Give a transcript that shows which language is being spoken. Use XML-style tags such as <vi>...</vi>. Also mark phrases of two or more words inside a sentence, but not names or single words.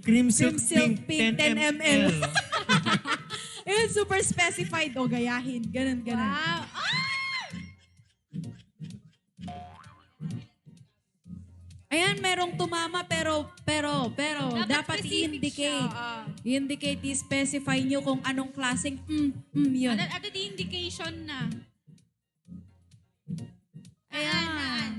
<tl>Cream Silk, Silk Pink, 10 ml. Ayun,</tl> <en>super specified.</en> <tl>O, gayahin. Ganun. Wow. Ah! Ayan, merong tumama pero dapat specific i-indicate. siya, I-indicate, i-specify nyo kung anong klaseng yun.</tl> <en>At the indication na.</en> <tl>Ayan.</tl>